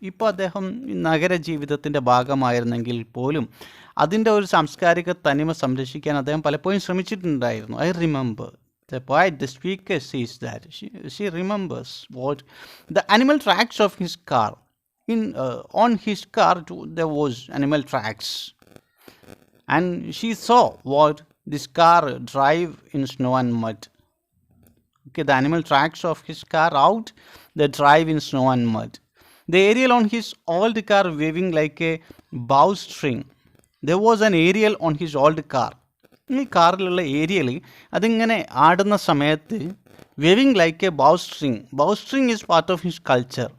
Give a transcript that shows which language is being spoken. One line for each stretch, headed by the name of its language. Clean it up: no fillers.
Malayalam: ഇപ്പോൾ അദ്ദേഹം നഗര ജീവിതത്തിൻ്റെ ഭാഗമായിരുന്നെങ്കിൽ പോലും അതിൻ്റെ ഒരു സാംസ്കാരിക തനിമ സംരക്ഷിക്കാൻ അദ്ദേഹം പലപ്പോഴും ശ്രമിച്ചിട്ടുണ്ടായിരുന്നു.
English: I remember the poet, the speaker says that she remembers what the animal tracks of his car. On his car there was animal tracks, and she saw what this car drive in snow and mud. Okay, the animal tracks of his car out the drive in snow and mud. The aerial on his old car waving like a bowstring. There was an aerial on his old car.
Malayalam: ഈ കാറിലുള്ള aerial അതിങ്ങനെ ആടുന്ന സമയത്ത്
English: Waving like a bowstring is part of his culture.